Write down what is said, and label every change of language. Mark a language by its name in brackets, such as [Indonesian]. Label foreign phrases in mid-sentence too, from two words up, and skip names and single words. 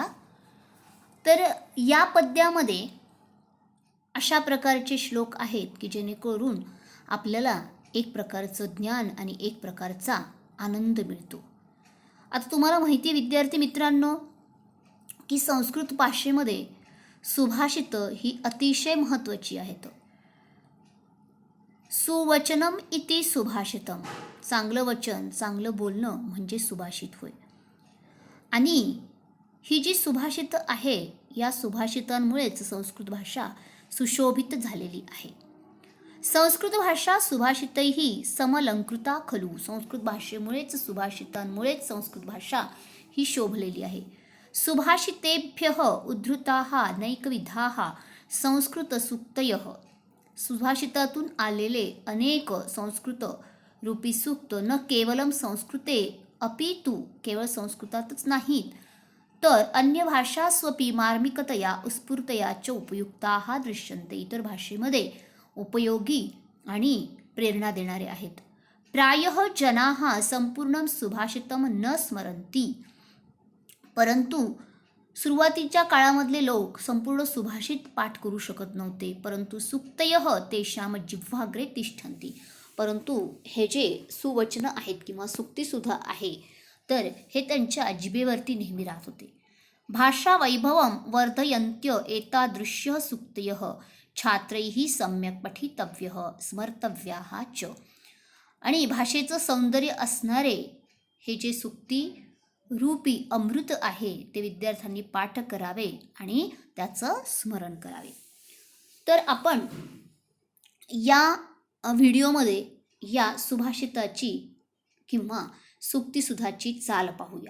[Marathi] तर या पद्यामध्ये अशा प्रकारचे श्लोक आहेत की जेणेकरून आपल्याला एक प्रकारचं ज्ञान आणि एक प्रकारचा आनंद मिळतो. आता तुम्हाला माहिती आहे विद्यार्थी मित्रांनो की संस्कृत भाषेमध्ये सुभाषितं ही अतिशय महत्त्वाची आहेत. [Sanskrit] सुवचनम इति सुभाषितम, [Marathi] चांगलं वचन चांगलं बोलणं म्हणजे सुभाषित होय. आणि ही जी सुभाषितं आहे या सुभाषितांमुळेच संस्कृत भाषा सुशोभित झालेली आहे. [Sanskrit] संस्कृत भाषा सुभाषितैहि समलंकृता खलु, [Marathi] संस्कृत भाषेमुळेच सुभाषितांमुळेच संस्कृत भाषा ही शोभलेली आहे. [Sanskrit] सुभाषितेभ्यः उद्धृताः नैकविधाः संस्कृत सूक्तयः, [Marathi] सुभाषितातून आलेले अनेक संस्कृत रूपी सूक्त [Sanskrit] न केवलम संस्कृते अपितु, [Marathi] केवळ संस्कृतातच नाहीत तर [Sanskrit] अन्य भाषास्वपि मार्मिकतया उत्स्फूर्तया च उपयुक्ताः दृश्यन्ते, [Marathi] इतर भाषेमध्ये उपयोगी आणि प्रेरणा देणारे आहेत. [Sanskrit] प्रायः जनाः संपूर्णं सुभाषितं न स्मरन्ति, [Marathi] परंतु सुरुवातीच्या काळामधले लोक संपूर्ण सुभाषित पाठ करू शकत नव्हते. [Sanskrit] परंतु सूक्तयः तेषां जिह्वाग्रे तिष्ठन्ति, [Marathi] परंतु हे जे सुवचन आहेत किंवा सुक्तिसुधा आहे तर हे त्यांच्या जिभेवरती नेहमी राहत होते. [Sanskrit] भाषा वैभवं वर्धयन्त्य एतादृश्यः सूक्तयः छात्रैः सम्यक् पठितव्यः स्मर्तव्याः च, [Marathi] आणि भाषेचं सौंदर्य असणारे हे जे सुक्ती रूपी अमृत आहे ते विद्यार्थ्यांनी पाठ करावे आणि त्याचं स्मरण करावे. तर आपण या व्हिडिओमध्ये या सुभाषिताची किंवा सुक्तिसुधाची चाल पाहूया.